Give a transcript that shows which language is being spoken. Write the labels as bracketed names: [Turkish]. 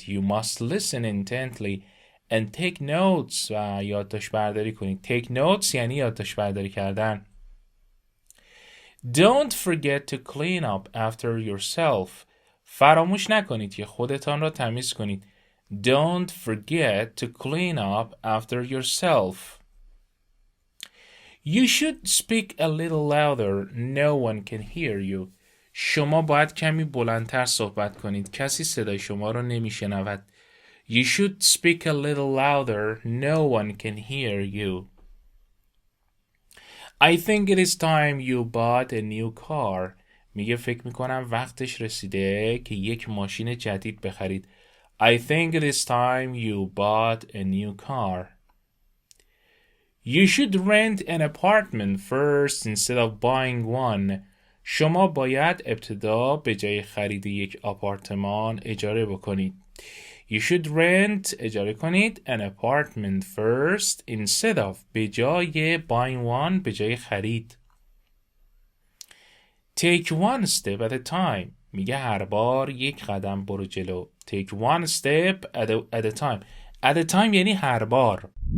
[English] You must listen intently and take notes [Persian] و یادداشت برداری کنید. Take notes یعنی یادداشت برداری کردن. [English] Don't forget to clean up after yourself. [Persian] فراموش نکنید که خودتان را تمیز کنید. [English] Don't forget to clean up after yourself. You should speak a little louder. No one can hear you. [Persian] شما باید کمی بلندتر صحبت کنید. کسی صدای شما را نمیشنود. [English] You should speak a little louder. No one can hear you. I think it is time you bought a new car. [Persian] میگه فکر میکنم وقتش رسیده که یک ماشین جدید بخرید. [English] I think it is time you bought a new car. You should rent an apartment first instead of buying one. [Persian] شما باید ابتدا به جای خرید یک آپارتمان اجاره بکنید. [English] You should rent [Persian] اجاره کنید [English] an apartment first instead of [Persian] به جای [English] buying one [Persian] به جای خرید. [English] Take one step at a time. [Persian] میگه هر بار یک قدم برو جلو. [English] Take one step at a time. [Persian] At a time یعنی هر بار.